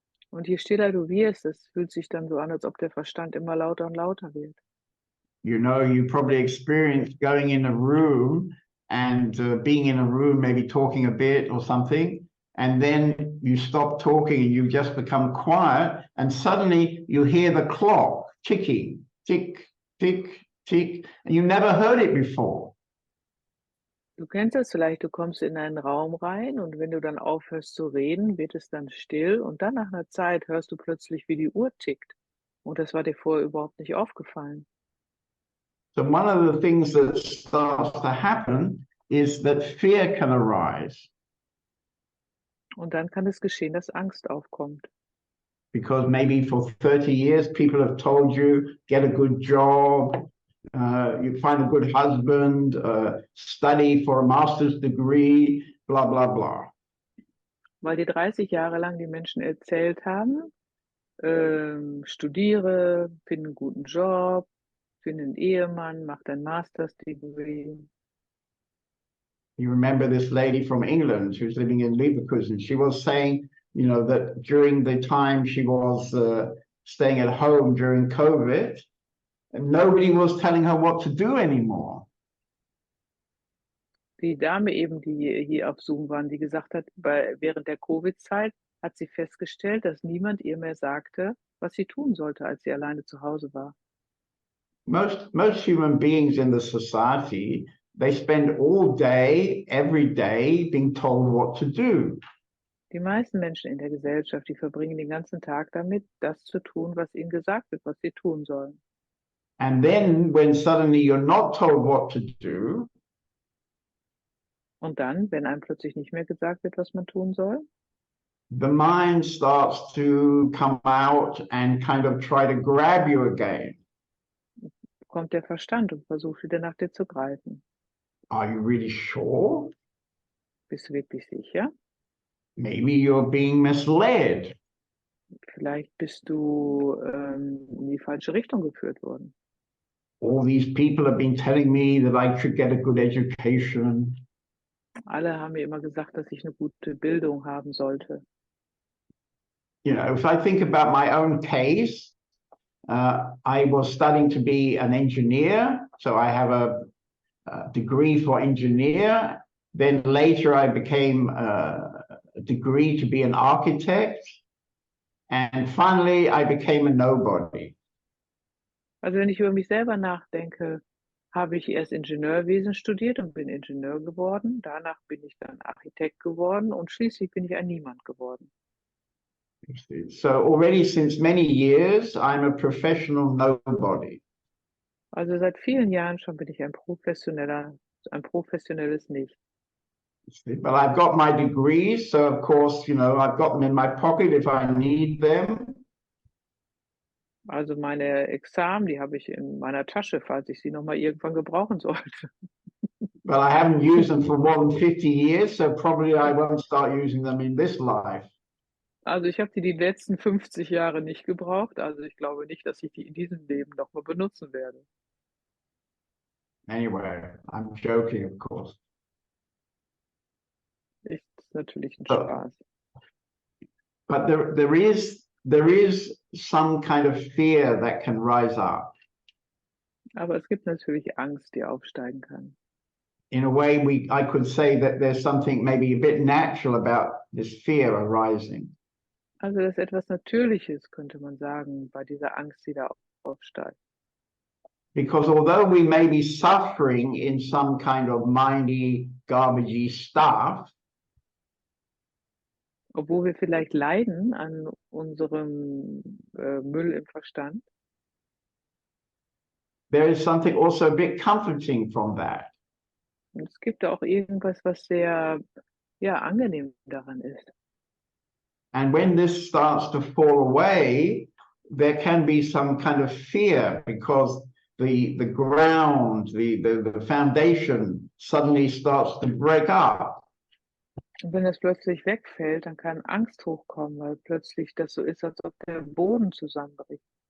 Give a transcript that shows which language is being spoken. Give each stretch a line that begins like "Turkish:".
German: Und je stiller du wirst, es fühlt sich dann so an, als ob der Verstand immer lauter und lauter wird.
English: You know, you probably experienced going in a room and being in a room, maybe talking a bit or something, and then you stop talking and you just become quiet, and suddenly you hear the clock ticking, tick, tick, tick, and you never heard it before.
German: Du kennst das vielleicht, du kommst in einen Raum rein und wenn du dann aufhörst zu reden, wird es dann still und dann nach einer Zeit hörst du plötzlich, wie die Uhr tickt. Und das war dir vorher überhaupt nicht aufgefallen.
English: So one of the things that starts to happen is that fear can arise.
German: Und dann kann es geschehen, dass Angst aufkommt.
English: Because maybe for 30 years, people have told you, get a good job, you find a good husband, study for a master's degree, blah, blah, blah.
German: Weil dir 30 Jahre lang die Menschen erzählt haben, studiere, finde einen guten Job, finde einen Ehemann, mach dein Master's Degree.
English: You remember this lady from England who's living in Leverkusen. She was saying, you know, that during the time she was staying at home during COVID, nobody was telling her what to do anymore.
German: Die Dame eben, die hier auf Zoom waren, die gesagt hat, während der Covid-Zeit hat sie festgestellt, dass niemand ihr mehr sagte, was sie tun sollte, als sie alleine zu Hause war.
English: Most human beings in the society, they spend all day, every day, being told what to do.
German: Die meisten Menschen in der Gesellschaft, die verbringen den ganzen Tag damit, das zu tun, was ihnen gesagt wird, was sie tun sollen.
English: And then when suddenly you're not told what to do,
German: und dann, wenn einem plötzlich nicht mehr gesagt wird, was man tun soll,
English: the mind starts to come out and kind of try to grab you again.
German: Kommt der Verstand und versucht wieder nach dir zu greifen.
English: Are you really sure?
German: Bist du wirklich sicher?
English: Maybe you're being misled.
German: Vielleicht bist du in die falsche Richtung geführt worden.
English: All these people have been telling me that I should get a good education.
German: Alle haben mir immer gesagt, dass ich eine gute Bildung haben sollte.
English: You know, if I think about my own case, I was studying to be an engineer, so I have a degree for engineer. Then later I became a degree to be an architect. And finally, I became a nobody.
German: Also wenn ich über mich selber nachdenke, habe ich erst Ingenieurwesen studiert und bin Ingenieur geworden. Danach bin ich dann Architekt geworden und schließlich bin ich ein Niemand geworden.
English: So already since many years, I'm a professional nobody.
German: Also seit vielen Jahren schon bin ich ein professionelles Nicht.
English: But I've got my degrees, so of course, I've got them in my pocket if I need them.
German: Also meine Examen, die habe ich in meiner Tasche, falls ich sie nochmal irgendwann gebrauchen sollte.
English: But I haven't used them for more than 50 years, so probably I won't start using them in this life.
German: Also ich habe die letzten 50 Jahre nicht gebraucht, also ich glaube nicht, dass ich die in diesem Leben nochmal benutzen werde.
English: Anyway, I'm joking, of course.
German: Ist natürlich ein Spaß.
English: But there is some kind of fear that can rise up.
German: Aber es gibt natürlich Angst, die aufsteigen kann.
English: In a way, I could say that there's something maybe a bit natural about this fear arising.
German: Also das ist etwas Natürliches, könnte man sagen, bei dieser Angst, die da aufsteigt.
English: Because although we may be suffering in some kind of mindy, garbagey stuff,
German: Obwohl wir vielleicht leiden an unserem Müll im Verstand,
English: there is something also a bit comforting from that.
German: und es gibt da auch irgendwas, was sehr, ja, angenehm daran ist.
English: And when this starts to fall away, there can be some kind of fear because the ground, the foundation suddenly starts to break up.
German: Und wenn das plötzlich wegfällt, dann kann Angst hochkommen, weil plötzlich das so ist, als ob der Boden zusammenbricht.